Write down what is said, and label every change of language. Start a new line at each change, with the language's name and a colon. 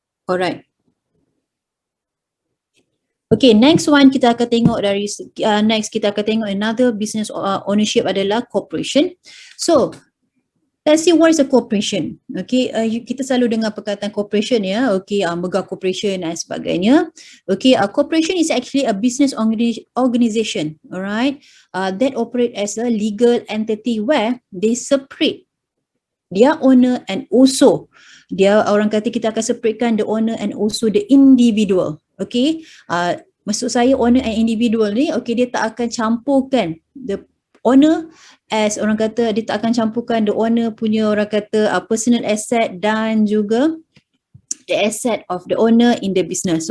English: Alright.
Malay: Okay,
English: next one
Malay: kita akan tengok dari next kita akan tengok
English: another business ownership
Malay: adalah corporation.
English: So, let's see what is a corporation.
Malay: Okay, kita selalu dengar perkataan corporation ya.
English: Okay, mega corporation
Malay: dan sebagainya.
English: Okay, corporation is actually a business organization, alright, that operate as a legal entity where they separate their owner and also
Malay: orang kata kita akan separatekan
English: the owner and also the individual.
Malay: Okay, maksud saya
English: owner and individual
Malay: ni, okay, dia tak akan campurkan the owner as orang kata, dia tak akan campurkan the owner punya orang kata
English: personal asset
Malay: dan juga
English: the asset of the owner in the business.